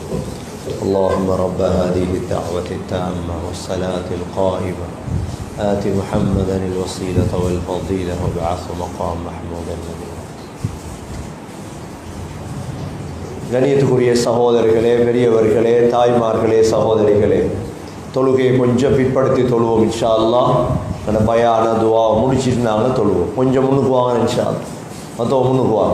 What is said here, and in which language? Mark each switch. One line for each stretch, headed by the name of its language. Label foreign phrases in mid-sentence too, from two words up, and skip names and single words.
Arabic: اللهم رب هذه الدعوة التامة والصلاة القائمة آت محمدا الوسيلة والفضيلة وابعثه مقام محمودا.
Tamil: கணியத்துக்குரிய சகோதரர்களே, பெரியவர்களே, தாய்மார்களே, சகோதரிகளே, தொழுகையை கொஞ்சம் பிற்படுத்தி தொழுவோம்
Arabic: إن شاء الله.
Tamil: அந்த பயான துவா முடிச்சுட்டு நாங்கள் தொழுவோம். கொஞ்சம் முன்னுக்கு வாங்க
Arabic: إن شاء الله.
Tamil: மொத்தம் முன்னுக்கு வாங்க.